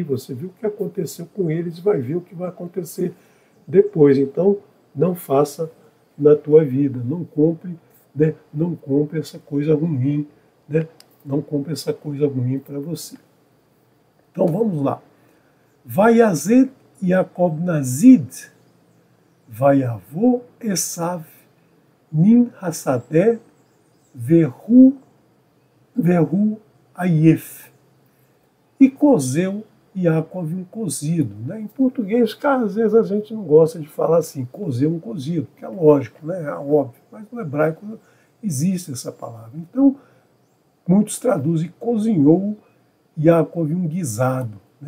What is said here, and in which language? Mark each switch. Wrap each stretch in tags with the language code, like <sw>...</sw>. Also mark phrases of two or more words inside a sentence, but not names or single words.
<pt>Você viu o que aconteceu com eles e vai ver o que vai acontecer depois. Então, não faça na tua vida. Não compre, né? Não compre essa coisa ruim, né? Não compre essa coisa ruim para você. Então vamos lá.</pt> <he>Vayazet Yaakov Nazid, Vayavô Esav Min Hasadeh Verhu Ayef.</he> <pt>E cozeu Yaakov um cozido, né? Em português, cara, às vezes a gente não gosta de falar assim, cozeu um cozido, que é lógico, né? É óbvio, mas no hebraico existe essa palavra. Então, muitos traduzem cozinhou Yaakov um guisado, né?</pt>